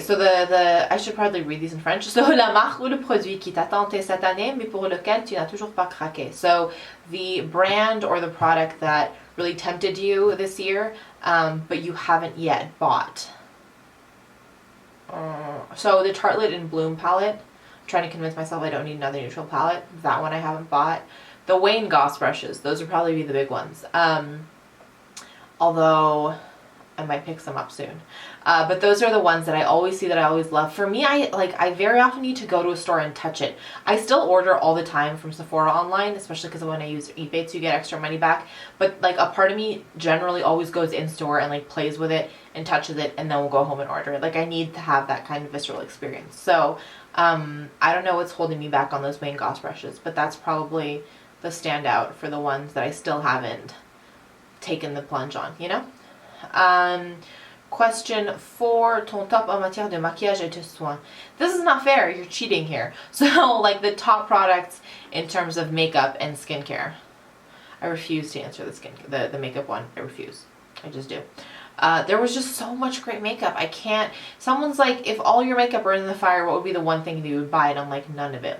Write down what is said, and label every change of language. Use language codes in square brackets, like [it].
[en] So I should probably read these in French. [fr] So la marque ou le produit qui t'a tenté cette année, mais pour lequel tu n'as toujours pas craqué. [en] So the brand or the product that really tempted you this year, but you haven't yet bought. So the Tartelette in Bloom palette. I'm trying to convince myself I don't need another neutral palette. That one I haven't bought. The Wayne Goss brushes, those would probably be the big ones. Although I might pick some up soon. But those are the ones that I always see that I always love. For me, I very often need to go to a store and touch it. I still order all the time from Sephora online, especially because when I use eBay to get extra money back. But a part of me generally always goes in store and plays with it and touches it and then we'll go home and order it. I need to have that kind of visceral experience. So I don't know what's holding me back on those Wayne Goss brushes, but that's probably the standout for the ones that I still haven't taken the plunge on, you know? [fr] Question 4, ton top en matière de maquillage et de soins. [en] This is not fair, you're cheating here. So the top products in terms of makeup and skincare. I refuse to answer the makeup one. I refuse. I just do. There was just so much great makeup. I can't. Someone's like, if all your makeup burned in the fire, what would be the one thing that you would buy? And I'm like, none of it.